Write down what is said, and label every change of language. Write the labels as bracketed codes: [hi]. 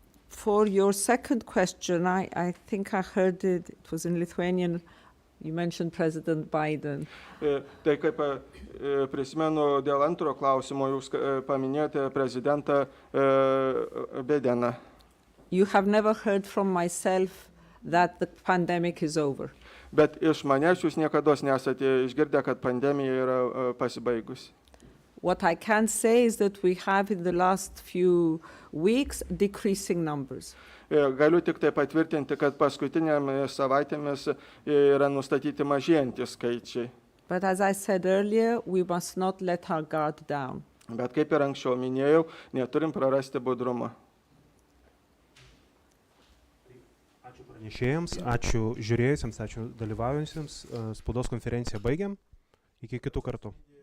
[en] For your second question, I think I heard it was in Lithuanian. You mentioned President Biden. [lt] Tai kaip prisimenu, dėl antro klausimo jūs paminėjote prezidentą Bideną. [en] You have never heard from myself that the pandemic is over. [lt] Bet iš manęs jūs niekados nesate išgirdę, kad pandemija yra pasibaigusi. [en] What I can say is that we have in the last few weeks decreasing numbers. [lt] Galiu tik tai patvirtinti, kad paskutinėmis savaitėmis yra nustatyti mažėjantys skaičiai. [en] But as I said earlier, we must not let our guard down. [lt] Bet kaip ir anksčiau minėjau, neturim prarasti budrumą. Ačiū pranešėjams, ačiū žiūrėjusiems, ačiū dalyvaujantiems. Spaudos konferenciją baigiam. Iki kitų kartų.